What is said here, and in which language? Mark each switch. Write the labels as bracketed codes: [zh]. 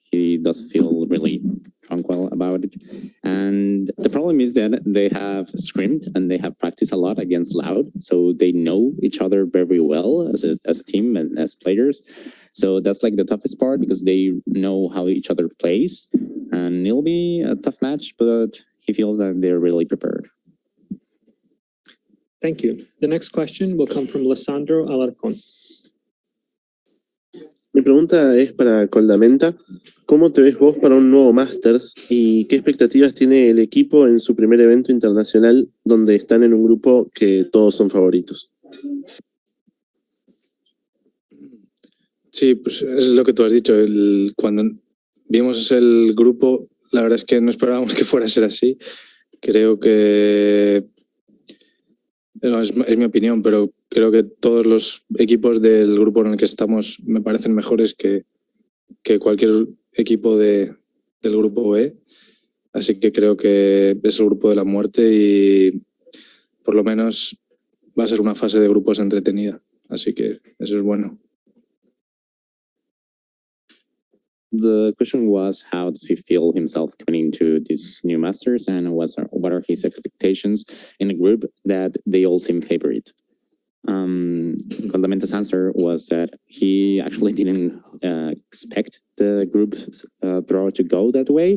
[en] He does feel really tranquil about it, and the problem is that they have scrimmed and they have practiced a lot against Loud, so they know each other very well as a team and as players. So that's like the toughest part because they know how each other plays, and it'll be a tough match, but he feels that they're really prepared. Thank you. The next question will come from Lisandro Alarcón. [es] Mi pregunta es para Koldamenta. ¿Cómo te ves vos para un nuevo Masters y qué expectativas tiene el equipo en su primer evento internacional donde están en un grupo que todos son favoritos? Sí, pues es lo que tú has dicho. Cuando vimos el grupo, la verdad es que no esperábamos que fuera a ser así. Creo que, no, es mi opinión, pero creo que todos los equipos del grupo en el que estamos me parecen mejores que cualquier equipo del grupo B. Así que creo que es el grupo de la muerte y por lo menos va a ser una fase de grupos entretenida. Así que eso es bueno. [en] The question was, how does he feel himself coming into this new Masters, and what are his expectations in a group that they all seem favorite? Koldamenta's answer was that he actually didn't expect the group draw to go that way.